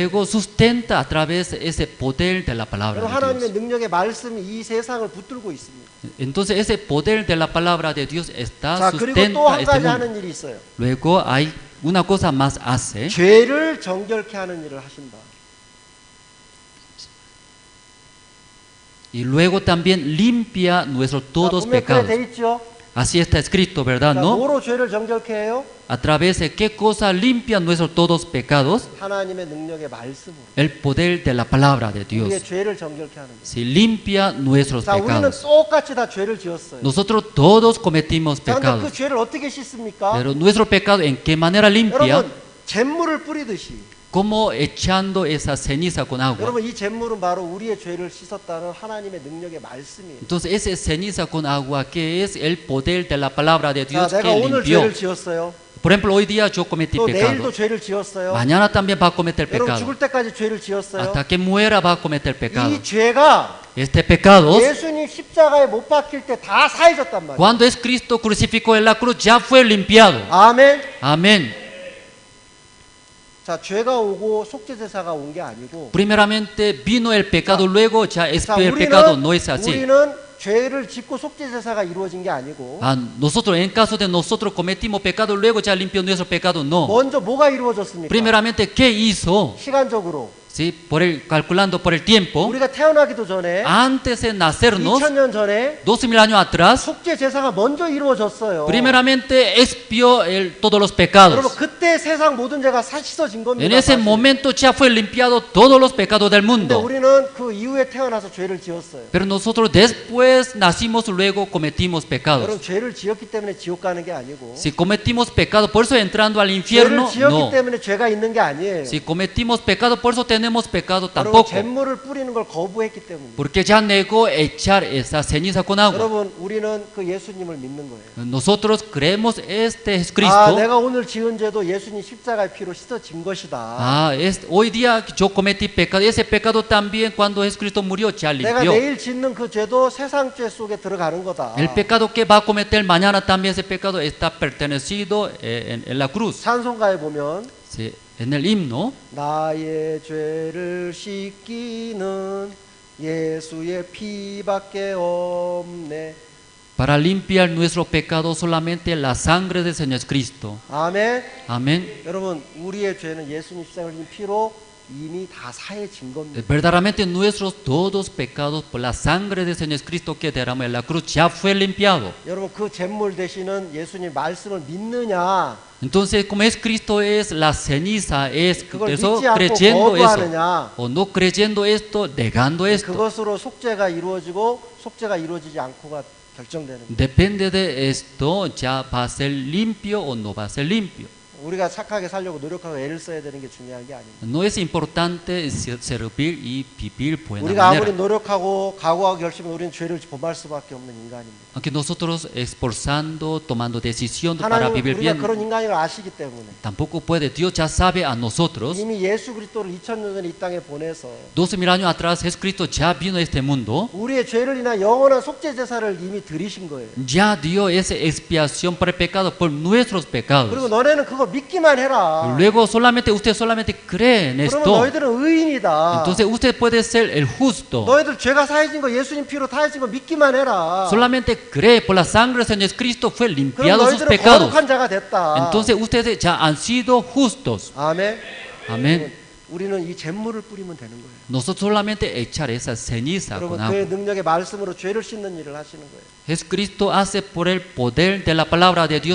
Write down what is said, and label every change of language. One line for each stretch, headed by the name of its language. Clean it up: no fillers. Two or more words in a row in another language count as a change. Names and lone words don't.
Spanish: Luego sustenta a través de ese poder de la palabra
Korean: 여러분
Spanish: de
Korean: 하나님의
Spanish: Dios.
Korean: 능력의 말씀이 이 세상을 붙들고 있습니다.
Spanish: Entonces ese poder de la palabra de Dios está
Korean: 자, 그리고 또
Spanish: sustenta
Korean: 한
Spanish: este
Korean: 가지
Spanish: mundo.
Korean: 하는 일이 있어요.
Spanish: Luego hay una cosa más hace.
Korean: 죄를 정결케 하는 일을 하신다.
Spanish: Y luego también limpia nuestros todos
Korean: 보면 그래
Spanish: pecados.
Korean: 돼 있죠.
Spanish: Así está escrito, ¿verdad?
Korean: 자,
Spanish: ¿No?
Korean: 뭐로 죄를 정결케 해요?
Spanish: A través de qué cosa limpia nuestros todos pecados?
Korean: 하나님의 능력의 말씀으로.
Spanish: El poder de la palabra de Dios.
Korean: 우리의 죄를 정결케 하는 거예요.
Spanish: Si limpia nuestros
Korean: 자, 우리는
Spanish: pecados.
Korean: 똑같이 다 죄를 지었어요.
Spanish: Nosotros todos cometimos
Korean: 자, 근데 그
Spanish: pecados.
Korean: 죄를 어떻게 씻습니까?
Spanish: Pero nuestro pecado, ¿en qué manera limpia?
Korean: 여러분, 잿물을 뿌리듯이.
Spanish: Como echando esa ceniza con agua.
Korean: 여러분, 이 잿물은 바로 우리의 죄를 씻었다는 하나님의 능력의 말씀이에요.
Spanish: Entonces, esa ceniza con agua, que es el poder de la palabra de
Korean: 자,
Spanish: Dios
Korean: 내가
Spanish: que
Korean: 오늘
Spanish: limpió.
Korean: 죄를 지었어요.
Spanish: Por ejemplo, hoy día yo cometí
Korean: 또 내일도
Spanish: pecado.
Korean: 죄를 지었어요.
Spanish: Mañana también va a cometer
Korean: 여러분,
Spanish: pecado.
Korean: 죽을 때까지 죄를 지었어요.
Spanish: Hasta que muera va a cometer pecado.
Korean: 이 죄가
Spanish: Este pecado,
Korean: 예수님 십자가에 못 박힐 때 다 사해졌단 말이에요.
Spanish: cuando es Cristo crucificado en la cruz, ya fue limpiado.
Korean: 아멘.
Spanish: Amén.
Korean: 자, 죄가 오고 속죄제사가 온 게 아니고
Spanish: Primeramente vino el pecado, luego ya
Korean: 자,
Spanish: expió el pecado. No es así.
Korean: 우리는 죄를 짓고 속죄제사가 이루어진 게 아니고
Spanish: Nosotros, en caso de nosotros cometimos pecado, luego ya limpió nuestro pecado. No.
Korean: 먼저 뭐가 이루어졌습니까?
Spanish: Primeramente, ¿qué hizo?
Korean: 시간적으로
Spanish: ¿sí? Calculando por el tiempo,
Korean: 우리가 태어나기도 전에
Spanish: antes de nacernos,
Korean: 2000년 전에
Spanish: 2000 años atrás,
Korean: 속죄 제사가 먼저 이루어졌어요.
Spanish: primeramente expió todos los
Korean: 여러분
Spanish: pecados.
Korean: 그때 세상 모든 죄가 씻어진 겁니다.
Spanish: En ese
Korean: 사실.
Spanish: momento ya fue limpiado todos los pecados del
Korean: 근데
Spanish: mundo.
Korean: 우리는 그 이후에 태어나서 죄를 지었어요.
Spanish: Pero nosotros después nacimos, luego cometimos pecados.
Korean: 여러분 죄를 지었기 때문에 지옥 가는 게 아니고
Spanish: Si cometimos pecado, por eso entrando al
Korean: 죄를
Spanish: infierno,
Korean: 지었기
Spanish: no.
Korean: 때문에 죄가 있는 게 아니에요.
Spanish: Si cometimos pecado, por eso tenemos pecado
Korean: 여러분
Spanish: tampoco.
Korean: 잿물을 뿌리는 걸 거부했기 때문에.
Spanish: Porque ya negó echar esa ceniza con agua.
Korean: 여러분 우리는 그 예수님을 믿는 거예요.
Spanish: Nosotros creemos este 아, Jesucristo.
Korean: 내가 오늘 지은 죄도 예수님 십자가의 피로 씻어진 것이다.
Spanish: Hoy día yo cometí pecado. Ese pecado también cuando Jesucristo murió ya
Korean: 내가
Spanish: limpió.
Korean: 내일 짓는 그 죄도 세상 죄 속에 들어가는 거다.
Spanish: El pecado que va a cometer mañana también ese pecado está pertenecido en la cruz.
Korean: 찬송가에 보면
Spanish: Sí, en el himno
Korean: 나의 죄를 씻기는 예수의 피밖에 없네.
Spanish: para limpiar nuestro pecado solamente la sangre del Señor Cristo.
Korean: 아멘.
Spanish: Amén.
Korean: 여러분 우리의 죄는 예수님 십자가의 피로 이미 다 사해진 겁니다.
Spanish: Verdaderamente nuestros todos pecados por la sangre del Señor Cristo que derramó en la cruz ya fue limpiado.
Korean: 여러분 그 잿물 대신은 예수님 말씀을 믿느냐
Spanish: Entonces, como es Cristo es la ceniza, es
Korean: 그걸
Spanish: eso
Korean: 믿지 않고
Spanish: creyendo eso
Korean: 거부하느냐
Spanish: o no creyendo esto, negando esto.
Korean: 그것으로 속죄가 이루어지고 속죄가 이루어지지 않고가 결정되는 거예요.
Spanish: Depende de esto, ya va a ser limpio o no va a ser limpio.
Korean: 우리가 착하게 살려고 노력하고 애를 써야 되는 게 중요한 게 아닙니다.
Spanish: No es importante servir y vivir buena
Korean: 우리가 아무리
Spanish: manera.
Korean: 노력하고 각오하고 결심하면 우리는 죄를 범할 수밖에 없는 인간입니다.
Spanish: Aunque nosotros esforzando, tomando decisión para
Korean: 하나님
Spanish: vivir
Korean: 우리가
Spanish: bien,
Korean: 그런 인간을 아시기 때문에
Spanish: tampoco puede. Dios ya sabe a nosotros.
Korean: 이미 예수 그리스도를 2000년 전에 이 땅에 보내서
Spanish: 2000 años atrás Jesucristo ya vino a este mundo,
Korean: 우리의 죄를 인한 영원한 속죄 제사를 이미 드리신 거예요.
Spanish: ya dio esa expiación por el pecado, por nuestros
Korean: 그리고
Spanish: pecados.
Korean: 너네는 그거 믿기만 해라.
Spanish: Luego usted solamente cree en
Korean: 그러면
Spanish: esto.
Korean: 너희들은 의인이다.
Spanish: Entonces usted puede ser el justo.
Korean: 너희들 죄가 사해진 거 예수님 피로 사해진 거 믿기만 해라.
Spanish: Solamente cree por la sangre de Señor Cristo fue
Korean: 그럼
Spanish: limpiado sus
Korean: 너희들은
Spanish: pecados.
Korean: 거룩한 자가 됐다.
Spanish: Entonces ustedes ya han sido justos.
Korean: 아멘.
Spanish: Amén.
Korean: 우리는 이 잿물을 뿌리면 되는 거예요.
Spanish: Nosotros solamente echar esa ceniza
Korean: 여러분
Spanish: con agua.
Korean: 그의 능력의 말씀으로 죄를 씻는 일을 하시는 거예요.
Spanish: Jesucristo hace por el poder de la palabra de Dios